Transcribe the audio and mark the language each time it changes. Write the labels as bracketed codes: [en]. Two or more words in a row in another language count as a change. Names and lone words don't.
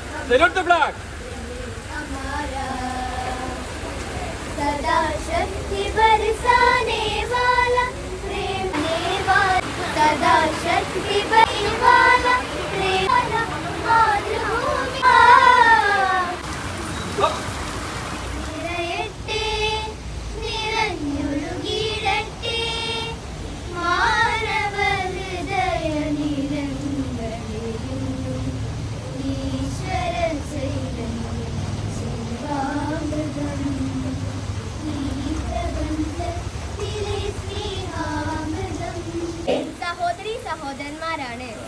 [en] Salute the flag. [hi] सदा शक्ति बरसाने वाला प्रेम वाला, सदा शक्ति बरसाने वाला प्रेम वाला मातृभूमि [ml] നിറയട്ടെ നിറഞ്ഞൊഴുകിയിടട്ടെ മാനവ ഹൃദയ നിരന്തരയും ഈശ്വര ചൈതന്യം ശിവാമൃതം സഹോദരീ സഹോദരന്മാരാണ്